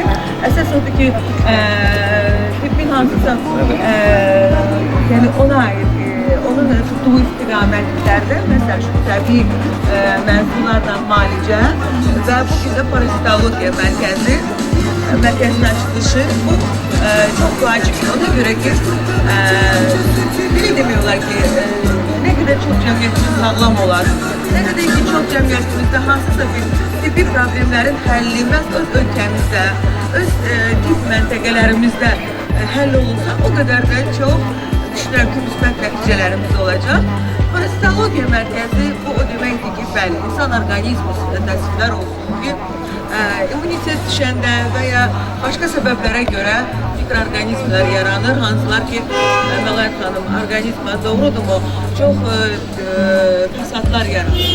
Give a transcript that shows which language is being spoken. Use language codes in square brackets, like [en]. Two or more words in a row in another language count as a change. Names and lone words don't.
[az] Əsas odur ki, tibbin hansısa yəni ona aid, onun tutduğu istiqamətlərdə, məsəl üçün təbii məhsullarla müalicə və bugün də parazitologiya mərkəzinin açılışı bu çox vacibdir. Ona görə ki, [tr] bile demiyorlar ki, ne kadar çok [az] cəmiyyətimiz sağlam olar, [tr] ne kadar ki çok [az] cəmiyyətimizdə hansısa bir tibbi problemlərin həlli məhz öz ölkəmizdə, öz tibb məntəqələrimizdə həll olunsa, o qədər də çox düşünürəm ki, müsbət nəticələrimiz olacaq. Parazitologiya mərkəzi bu o deməkdir ki, bəli, insan orqanizmi üstündə təsvirlər olsun ki, immunitet düşəndə və ya başqa səbəblərə görə mikroorqanizmlər yaranır, hansılar ki, Məlahət xanım, orqanizmə doğrudurmu, çox fəsadlar yaranır.